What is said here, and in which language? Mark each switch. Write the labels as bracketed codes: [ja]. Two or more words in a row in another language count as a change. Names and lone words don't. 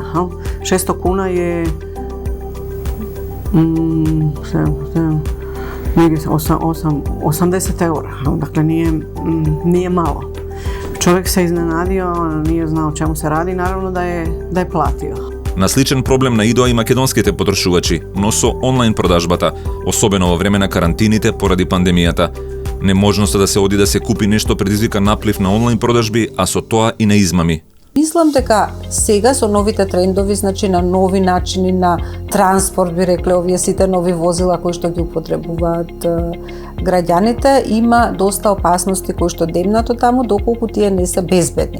[hr] 600 kuna je negdje 80 eura, dakle nije malo. Čovjek se iznenadio, nije znao o čemu se radi, naravno da je platio. [mk] На сличен проблем наидоа и македонските потрошувачи, но со онлайн продажбата, особено во време на карантините поради пандемијата. Неможноста да се оди да се купи нешто предизвика наплив на онлайн продажби, а со тоа и на измами. Мислам дека сега со новите трендови, значи на нови начини на транспорт, би рекле овие сите нови возила кои што ги употребуваат граѓаните, има доста опасности кои што демнато таму, доколку тие не се безбедни.